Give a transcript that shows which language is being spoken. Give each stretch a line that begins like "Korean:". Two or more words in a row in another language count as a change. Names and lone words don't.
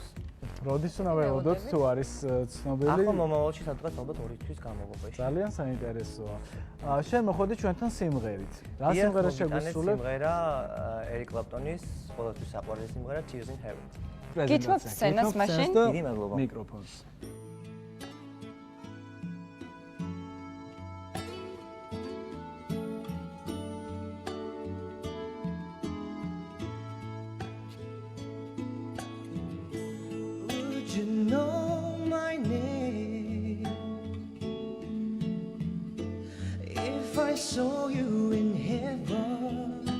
Georgian: როდის უნდა ველოდოთ თუ არის ცნობილი? ახლა მომავალში სადღაც ალბათ 2 თვის განმავლობაში. ძალიან საინტერესოა. შენ მოხვედი ჩვენთან სიმღერით. რა სიმღერა შეგვისრულებ? სიმღერა ერიკ კლაპტონის ყოველთვის საყვარელი სიმღერა Tears in Heaven. გითხოვთ სცენას მაშინ? დიდი მადლობა. მიკროფონს.
English: You know my name if I saw you in heaven